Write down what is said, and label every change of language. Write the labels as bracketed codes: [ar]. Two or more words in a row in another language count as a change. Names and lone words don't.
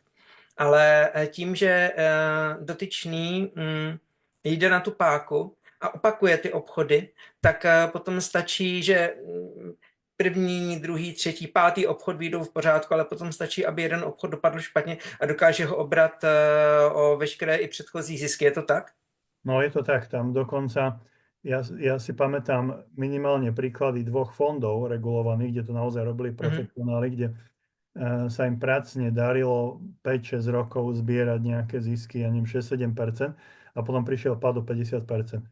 [cs] Ale tím, že dotyčný jde na tu páku a opakuje ty obchody, tak potom stačí, že první, druhý, třetí, pátý obchod vyjdou v pořádku, ale potom stačí, aby jeden obchod dopadl špatně a dokáže ho obrat o veškeré i předchozí zisky. Je to tak? [sk] No je to tak, tam dokonca, ja si pamätám minimálne príklady 2 fondov regulovaných, kde to naozaj robili profesionáli, kde sa im pracne darilo 5-6 rokov zbierať nejaké zisky, ja neviem, 6-7%, a potom prišiel pád o 50%.